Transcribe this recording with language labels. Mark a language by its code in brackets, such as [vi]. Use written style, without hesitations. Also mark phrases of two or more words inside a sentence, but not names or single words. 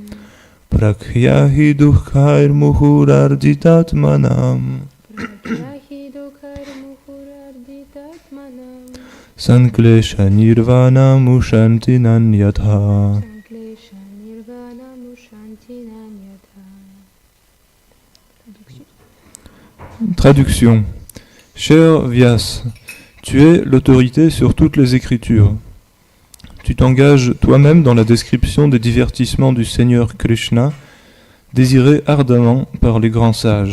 [sa] प्रायेण दुःखैर्मुहुरर्दितात्मनाम् प्रायेण दुःखैर्मुहुरर्दितात्मनाम् सङ्क्लेशनिर्वाणमुशन्ति नान्यथा. सङ्क्लेशनिर्वाणमुशन्ति नान्यथा. [fr] Traduction. Cher Vyas, tu es l'autorité sur toutes les écritures. Tu t'engages toi-même dans la description des divertissements du Seigneur Krishna, désirés ardemment par les grands sages.